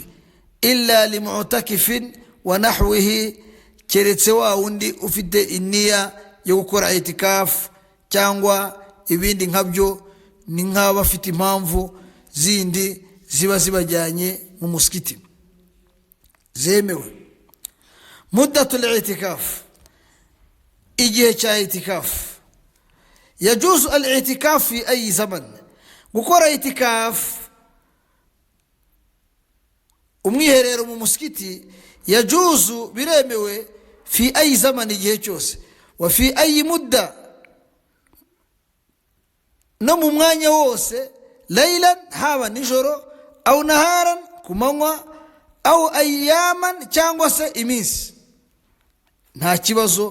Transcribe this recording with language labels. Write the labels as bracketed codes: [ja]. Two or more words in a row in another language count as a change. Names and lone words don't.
[ar] إلا لمعتكف ونحوه, [rw] keretse wa wundi ufite iniya yo gukora itikafu cyangwa ibindi nkabyo, ni nk'abafite impamvu zindi ziba zibajyanye mu muskiti zemewe. [ar] مدة الاعتكاف, [rw] igihe cya itikafu. [ar] يجوز الاعتكاف في أي زمان, [rw] gukora itikafu umwiherero mu muskiti yajuzu biremewe [ar] في أي زمان, [rw] igihe cyose. [ar] وفي أي مدة, [rw] no mu mwanya wose, laylan haba nijoro, [ar] أو نهارا [rw] ku manywa, [ar] أو أياما [rw] cyangwa se iminsi, nta kibazo.